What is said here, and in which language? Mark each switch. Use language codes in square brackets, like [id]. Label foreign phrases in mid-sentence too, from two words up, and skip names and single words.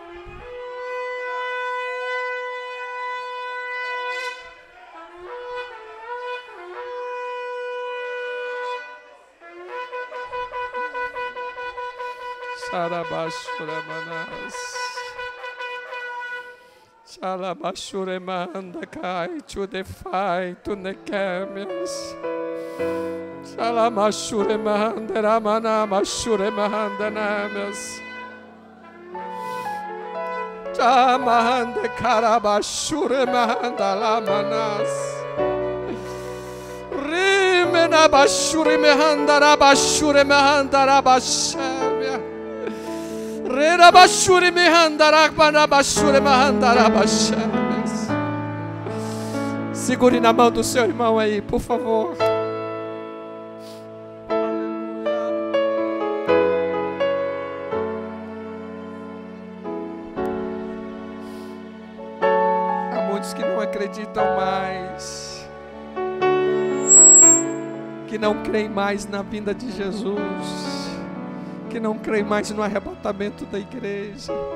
[en] Sarabashuramanas. Shalabashuremanda kai to the fight to the cameras. Shalamashuremanda ramana mashuremanda namas. Chamahande karabashuremanda lamanas. Rimena bashuremanda rabashuremanda rabashamya. Rerabashuremanda rabashuremanda rabashamas. [pt] Segure na mão do seu irmão aí, por favor. Que não acreditam mais, que não creem mais na vinda de Jesus, que não creem mais no arrebatamento da igreja.